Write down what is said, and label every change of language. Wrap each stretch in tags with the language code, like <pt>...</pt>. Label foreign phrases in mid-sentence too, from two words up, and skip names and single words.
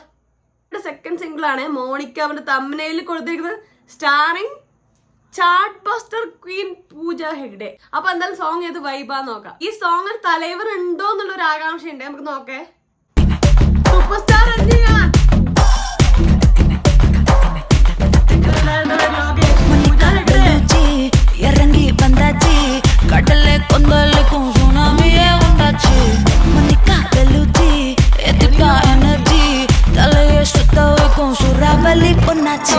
<en>second single</en> <ml>ആണ് മോണിക്ക അവന്റെ തമ്പനയിൽ കൊടുത്തിരിക്കുന്നത്,</ml> <en>starring chart buster queen</en> <ml>പൂജ ഹെഗ്ഡെ. അപ്പൊ എന്തായാലും സോങ് ഏത് വൈബാന്ന് നോക്കാം. ഈ സോങ്ങിൽ തലൈവർ ഉണ്ടോ എന്നുള്ളൊരു ആകാംക്ഷ ഉണ്ട്, നമുക്ക് നോക്കേ. സൂപ്പർ സ്റ്റാർ രജനീകാന്ത്</ml> <ta>இறங்கி வந்தாச்சு, கடலை கொந்தளிக்கும் சுனாமியே உண்டாச்சு. மணிக்கா வெளுச்சி எதிர்ப்பா எனர்ஜி, தலையை சுத்த வைக்கும் சூறாவளி பொண்ணாச்சு.</ta>